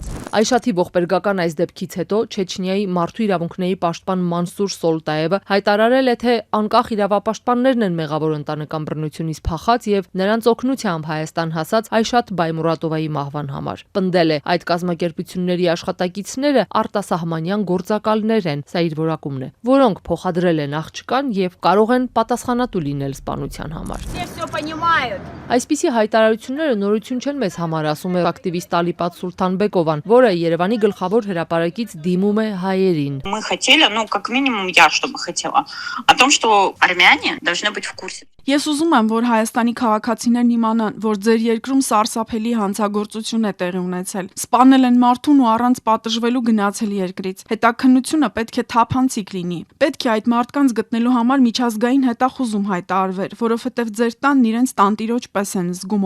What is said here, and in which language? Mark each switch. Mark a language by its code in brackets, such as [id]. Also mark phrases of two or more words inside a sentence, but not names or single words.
[hy] Այշաթի ողբերգական այս դեպքից հետո Չեչնիայի մարդու իրավունքների պաշտպան Մանսուր Սոլտաևը հայտարարել է, թե անկախ իրավապաշտպաններն են մեղավոր ընտանեկան բռնությունից փախած եւ նրանց օգնությամբ Հայաստան հասած Այշաթ Բայմուրատովայի մահվան համար։ Պնդել է, այդ կազմակերպությունների աշխատակիցները արտասահմանյան գործակալներ են, սա իր որակումն է, որոնք փոխադրել են աղջկան եւ կարող են պատասխանատու լինել սպանության համար։ [ru] Все понимают. [hy] Այսպիսի հայտարարությունները նորություն չեն մեզ համար, ասում է ակտիվիստ Ալիպատ Սուլթանբեկովան, որը Երևանի գլխավոր հրապարակից димում է հայերին։ [ru] Мы хотели, как минимум я что бы хотела, о том, что армяне должны быть в курсе. [hy] Ես ուզում եմ, որ Հայաստանի քաղաքացիներն իմանան, որ ձեր երկրում սարսափելի հանցագործություն է տեղի ունեցել։ Սպանել են մարդուն ու առանց պատժվելու գնացել երկրից։ Հետաքննությունը պետք է թափանցիկ լինի։ Պետք է այդ մարդկանց գտնելու համար միջազգային հետախուզում հայտարարվեր, որովհետև ձեր տանն իրենց տանտիրոջ պես են զգում